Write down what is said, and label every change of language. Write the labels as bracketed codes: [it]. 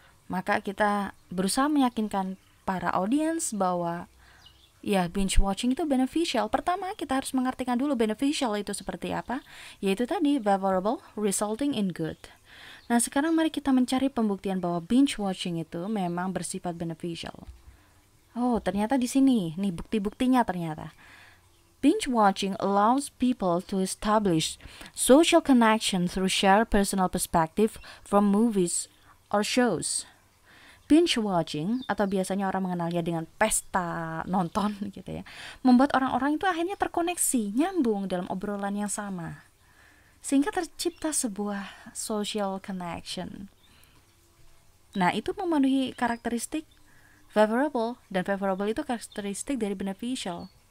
[id] Maka kita berusaha meyakinkan para audiens bahwa ya binge watching itu beneficial. Pertama kita harus mengartikan dulu beneficial itu seperti apa, yaitu tadi [en] favorable, resulting in good. [id] Nah sekarang mari kita mencari pembuktian bahwa binge watching itu memang bersifat beneficial. Oh ternyata di sini nih bukti-buktinya ternyata. [en] Binge watching allows people to establish social connection through shared personal perspective from movies or shows. [id] Binge watching atau biasanya orang mengenalnya dengan pesta nonton gitu ya, membuat orang-orang itu akhirnya terkoneksi, nyambung dalam obrolan yang sama. Sehingga tercipta sebuah social connection. Nah, itu memenuhi karakteristik favorable dan favorable itu karakteristik dari beneficial.